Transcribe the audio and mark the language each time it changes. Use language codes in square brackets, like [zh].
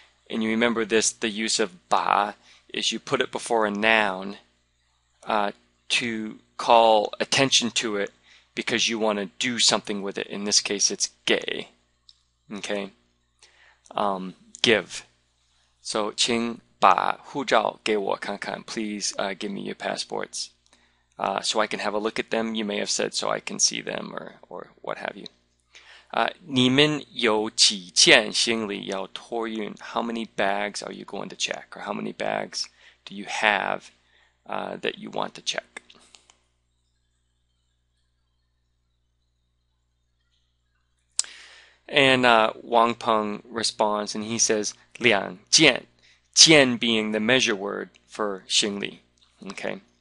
[en] And you remember this, the use of 把 is you put it before a noun to call attention to it because you want to do something with it. In this case, it's 给. Okay? Give. [zh] So 请把护照给我看看. [en] Please give me your passports. So I can have a look at them. You may have said so I can see them or what have you. [zh] 你们有几件行李要托运? [en] How many bags are you going to check? Or how many bags do you have that you want to check? And Wang Peng responds and he says 两件, 件 being the measure word for 行李. Okay.